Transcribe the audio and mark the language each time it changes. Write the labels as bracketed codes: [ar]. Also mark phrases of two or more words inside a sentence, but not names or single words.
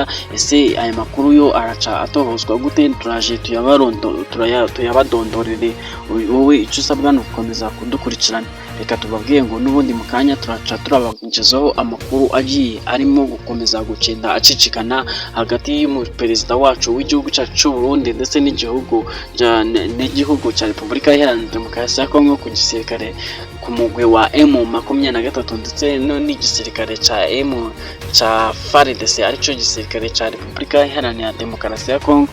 [rn] Ese aya makuru yo araca atohozwa gute? Turaje tuyabadondorere. Wowe icyo usabwa ni ugukomeza kudukurikirana. Reka tubabwiye ngo n'ubundi mu kanya turaca turabagezaho amakuru agiye arimo gukomeza gucenda acicikana hagati y'umuperezida wacu w'igihugu cyacu cy'u Burundi ndetse n'igihugu gihugu cya Repubulika Iharanira Demokarasi ya Kongo ku gisirikare ku mugwi wa M23 ndetse n'igisirikare ca FARDC arico gisirikare ca Repubulika Iharanira Demokarasi ya Kongo.